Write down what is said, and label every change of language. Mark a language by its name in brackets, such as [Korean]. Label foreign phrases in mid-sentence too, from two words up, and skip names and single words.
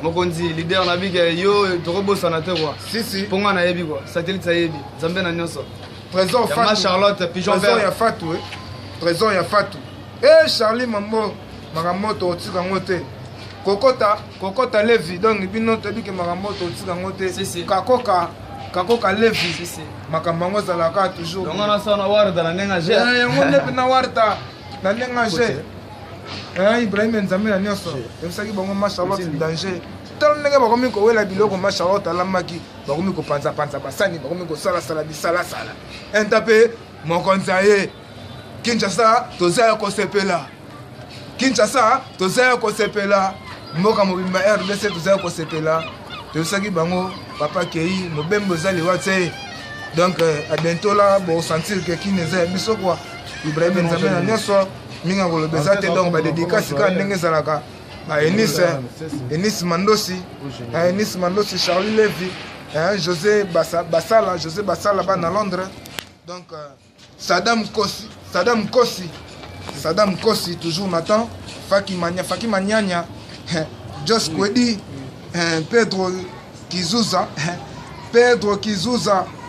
[Lingala] Mokonzi, leader na big, yo, tokobosana te, kwa. Si, si. Mponga na yebi, kwa. Satellite ayebi. Nzambe na nyonso. Trésor Ya Ma Fatou. Charlotte, Pigeon Trésor Vert. ya Fatou, eh. Trésor ya Fatou. Eh, Charlie Mambo, makambo tokotika yango te. Kokota, Kokota Levi, donc, bino toyebi ke makambo tokotika yango te. Si, si. Kakoka, Kakoka Levi. Si, si. Makambo yango ezalaka toujours. Donc, wana sa na warda na ndenge aje. Eh, yango nde mpe na warda, na ndenge aje. Kote. Eh, Ibrahim Nzambe na nyonso. Si. Toyebisaki bango Ma Charlotte Si. danger. Tala ndenge bakomi kowela biloko Ma Charlotte alambaki, bakomi kopanzapanza basani, bakomi kosalasala bisalasala. Enta mpe mokonzi aye. Kinshasa, toza ya kosepela. Kinshasa, toza ya kosepela. Mboka mobimba R D C, toza ya kosepela. Toyebisaki bango, papa kei, mobembo eza liwa te. [French] Donc, euh, à bientôt là, bon, sentir que [Lingala] kini eza ya biso, [French] quoi. [Lingala] Ibrahim Nzambe na nyonso, mingi akoloba eza te, donc, ba dédicace ka ndenge ezalaka. Ba Enis, eh, Enis Mandosi, eh, Enis Mandosi, Charlie Levy, hein, José Basa-, Basala, José Basala, bana Londres. Donc, euh, Saddam Kosi, Saddam Kosi, Saddam Kosi, toujours Nathan, Faki Mania-, Faki Manyanya, hein, Josh Kwedi, hein, Pedro Kizuza, hein, Pedro Kizuza.